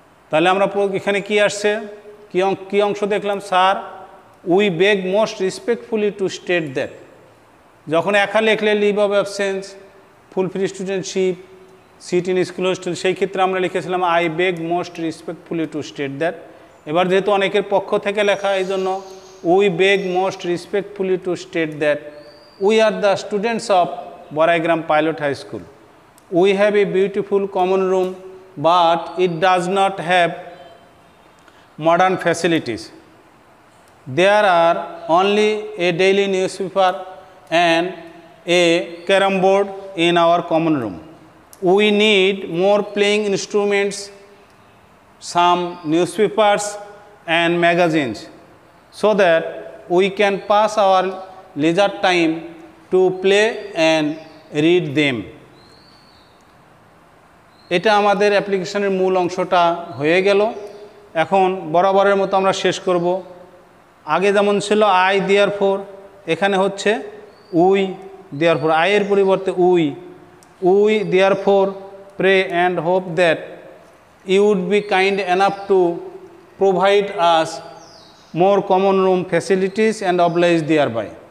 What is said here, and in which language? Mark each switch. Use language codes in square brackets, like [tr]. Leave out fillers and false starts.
[bn] তাহলে আমরা এখানে কি আসছে, কি অংশ দেখলাম? [en] Sir, we beg most respectfully to state that. [bn] যখন একা লিখলে leave of absence, full free studentship, seat in school hostel, সেই ক্ষেত্রে আমরা লিখেছিলাম [en] I beg most respectfully to state that. [bn] এবার যেহেতু অনেকের পক্ষ থেকে লেখা, এই জন্য [en] we beg most respectfully to state that we are the students of Boraigram Pilot High School. We have a beautiful common room, but it does not have modern facilities. There are only a daily newspaper and a carom board in our common room. We need more playing instruments, some newspapers and magazines, so that we can pass our leisure time to play and read them. [bn] এটা আমাদের অ্যাপ্লিকেশনের মূল অংশটা হয়ে গেল। এখন বরাবরের মতো আমরা শেষ করব। আগে যেমন ছিল [en] I therefore, [bn] এখানে হচ্ছে [en] We therefore. [bn] আইয়ের পরিবর্তে [en] We therefore pray and hope that you would be kind enough to provide us more common room facilities and oblige thereby.